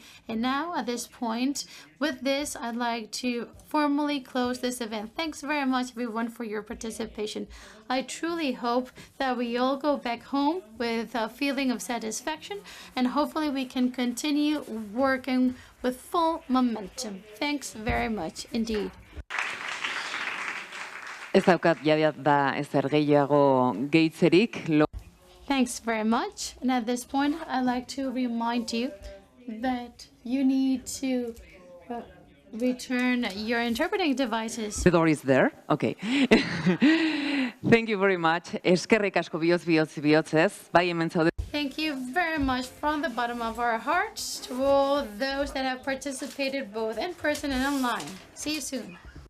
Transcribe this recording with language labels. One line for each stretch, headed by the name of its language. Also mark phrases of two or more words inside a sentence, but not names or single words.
English: And now, at this point, with this, I'd like to formally close this event. Thanks very much, everyone, for your participation. I truly hope that we all go back home with a feeling of satisfaction, and hopefully we can continue working with full momentum. Thanks very much indeed.
Basque: Ez daukat da ezer gehiago gehitzerik.
English: Thanks very much. And at this point, I'd like to remind you that you need to return your interpreting devices. The door is there? Okay. Thank you very much.
Basque: Eskerrik asko bihotzez. Bai hemen zaude.
English: Thank you very much from the bottom of our hearts to all those that have participated both in person and online. See you soon.